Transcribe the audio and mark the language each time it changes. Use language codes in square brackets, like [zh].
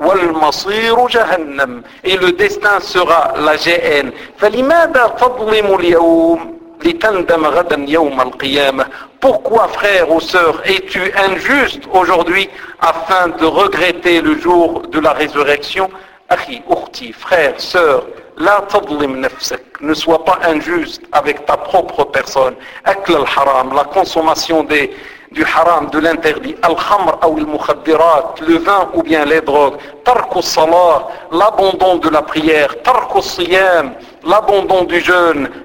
[ar] وَالْمَصِيرُ جَهَنَّمُ. [fr] Et le destin sera la GN. [ar] فَلِمَادَ تَظْلِمُ الْيَوْمُ لِتَنْدَمْ غَدًا يَوْمَ الْقِيَامَةِ. [fr] Pourquoi, frère ou sœur, es-tu injuste aujourd'hui afin de regretter le jour de la résurrection? [ar] أخي, أختي, [fr] frère, sœur, [ar] لا تظلم نفسك. [fr] Ne sois pas injuste avec ta propre personne. [ar] أكل الحرام, [fr] la consommation du haram, de l'interdit. [ar] الخمر أو المخدرات, [fr] le vin ou bien les drogues. [ar] ترك الصلاة, [fr] l'abandon de la prière. [ar] ترك الصيام, [fr] l'abandon du jeûne.